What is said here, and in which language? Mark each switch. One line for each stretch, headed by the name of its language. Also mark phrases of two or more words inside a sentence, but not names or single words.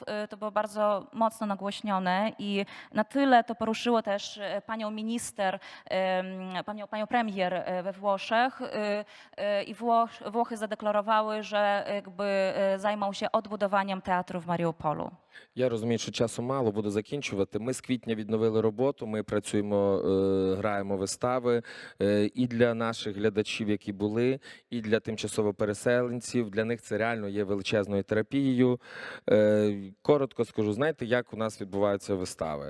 Polish: To było bardzo mocno nagłośnione i na tyle to poruszyło też panią minister, panią premier we Włoszech i Włochy zadeklarowały, że jakby zajmą się odbudowaniem teatru w Mariupolu.
Ukrainian: Я розумію, що часу мало, буду закінчувати. Ми з квітня відновили роботу, ми працюємо, граємо робимо вистави і для наших глядачів, які були, і для тимчасово переселенців. Для них це реально є величезною терапією. Коротко скажу, знаєте, як у нас відбуваються вистави?